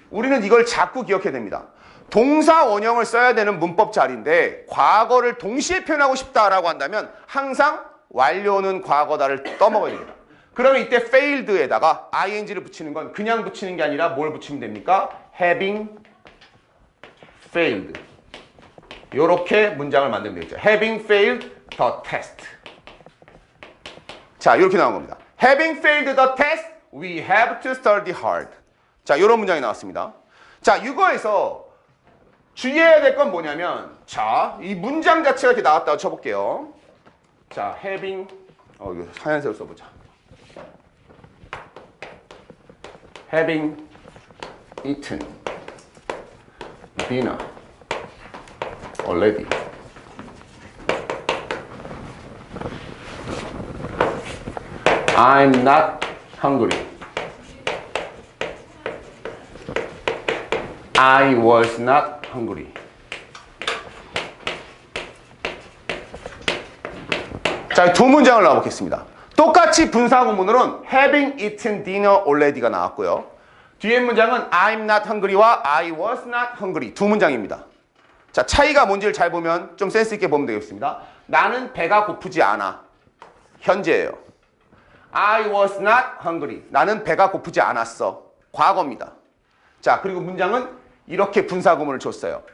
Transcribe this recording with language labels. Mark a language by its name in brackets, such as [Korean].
[Korean] 우리는 이걸 자꾸 기억해야 됩니다. 동사 원형을 써야 되는 문법 자리인데 과거를 동시에 표현하고 싶다라고 한다면 항상 완료는 과거다를 떠먹어야 됩니다. 그러면 이때 failed에다가 ing를 붙이는 건 그냥 붙이는 게 아니라 뭘 붙이면 됩니까? [English] having failed. [Korean] 이렇게 문장을 만들면 되겠죠. [English] having failed the test. [Korean] 자, 이렇게 나온 겁니다. [English] having failed the test, we have to study hard. [Korean] 자, 이런 문장이 나왔습니다. 자, 이거에서 주의해야 될 건 뭐냐면 자, 이 문장 자체가 이렇게 나왔다고 쳐볼게요. 자, having 이거 하얀색으로 써보자. [English] having eaten dinner already. I'm not hungry. I was not hungry. [Korean] 자, 두 문장을 나와보겠습니다. 똑같이 분사구문으로는 [English] having eaten dinner already [Korean] 가 나왔고요. 뒤에 문장은 [English] I'm not hungry [Korean] 와 [English] I was not hungry [Korean] 두 문장입니다. 자, 차이가 뭔지를 잘 보면 좀 센스 있게 보면 되겠습니다. 나는 배가 고프지 않아. 현재예요. [English] I was not hungry. [Korean] 나는 배가 고프지 않았어. 과거입니다. 자, 그리고 문장은 이렇게 분사구문을 줬어요.